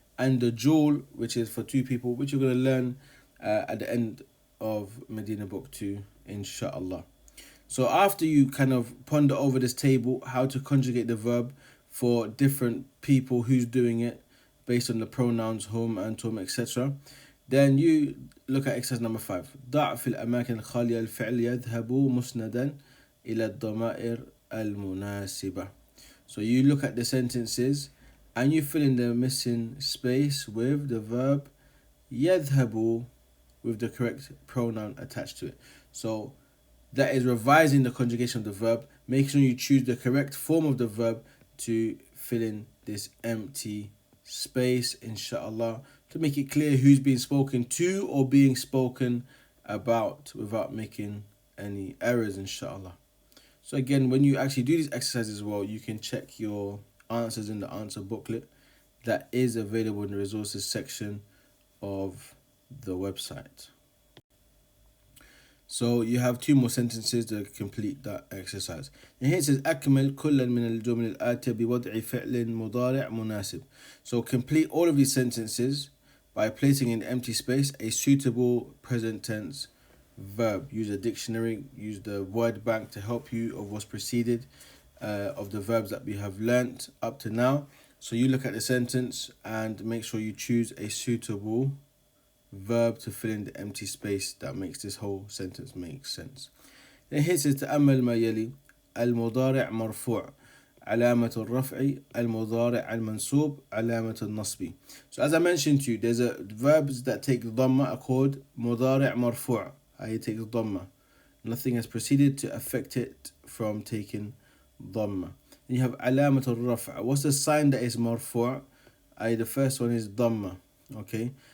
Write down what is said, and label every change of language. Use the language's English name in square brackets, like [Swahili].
[English] And the jewel, which is for two people, which you're going to learn at the end of Medina Book 2, inshallah. So after you kind of ponder over this table, how to conjugate the verb for different people, who's doing it, based on the pronouns hum, antum, etc. Then you look at exercise number 5. [Arabic] ضع في الأماكن الخالية الفعل يذهب مسندا إلى الضمائر المناسبة. [English] So you look at the sentences and you fill in the missing space with the verb يذهب with the correct pronoun attached to it. So that is revising the conjugation of the verb. Make sure you choose the correct form of the verb to fill in this empty space, inshallah, to make it clear who's being spoken to or being spoken about without making any errors, inshallah. So again, when you actually do these exercises as well, you can check your answers in the answer booklet that is available in the resources section of the website. So you have 2 more sentences to complete that exercise. And here it says [Arabic] أكمل كل من الجمل الآتية بوضع فعل مضارع مناسب. [English] So complete all of these sentences by placing in empty space a suitable present tense verb. Use a dictionary, use the word bank to help you of what's preceded of the verbs that we have learnt up to now. So you look at the sentence and make sure you choose a suitable verb to fill in the empty space that makes this whole sentence make sense. Then here it says [Arabic] تأمل ما يلي المضارع مرفوع علامة الرفع المضارع المنصوب علامة النصب. [English] So as I mentioned to you, there's verbs that take dhamma are called [Arabic] مضارع مرفوع. [English] It takes dhamma. Nothing has preceded to affect it from taking dhamma. And you have [Arabic] علامة الرفع. [English] What's the sign that is مرفوع? The first one is dhamma. Okay.